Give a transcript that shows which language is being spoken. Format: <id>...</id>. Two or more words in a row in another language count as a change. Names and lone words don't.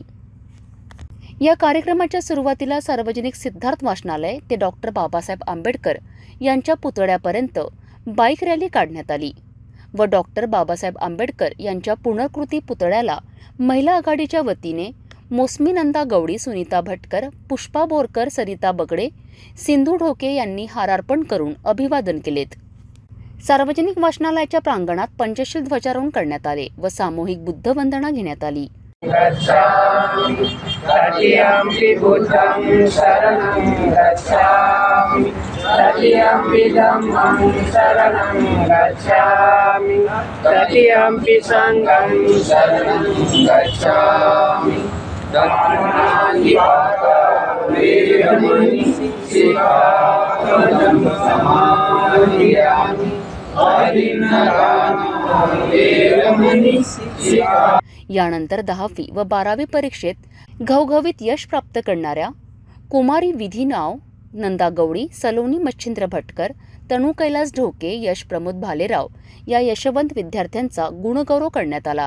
<mr>या कार्यक्रमाच्या सुरुवातीला सार्वजनिक सिद्धार्थ वाचनालय ते डॉक्टर बाबासाहेब आंबेडकर यांच्या पुतळ्यापर्यंत बाईक रॅली काढण्यात आली व डॉक्टर बाबासाहेब आंबेडकर यांच्या पुनर्कृती पुतळ्याला महिला आघाडीच्या वतीने मोसमीनंदा गवडी, सुनीता भटकर, पुष्पा बोरकर, सरिता बगडे, सिंधू ढोके यांनी हारार्पण करून अभिवादन केलेत। सार्वजनिक वाचनालयाच्या प्रांगणात पंचशील ध्वजारोहण करण्यात आले व सामूहिक बुद्ध वंदना घेण्यात आली.</mr> <pi>तृतीयम्पि बुद्धं शरणं गच्छामि तृतीयम्पि धम्मं शरणं गच्छामि तृतीयम्पि संघं शरणं गच्छामि दक्षिणानि वेदमणि शिखापदं समाधियामि वेदमणि शिखा.</pi> <mr>यानंतर 10वी व 12वी परीक्षेत घवघवीत यश प्राप्त करणाऱ्या कुमारी विधी नाव, नंदा गवळी, सलोनी मच्छिंद्र भटकर, तनू कैलास ढोके, यश प्रमोद भालेराव या यशवंत विद्यार्थ्यांचा गुणगौरव करण्यात आला.</mr>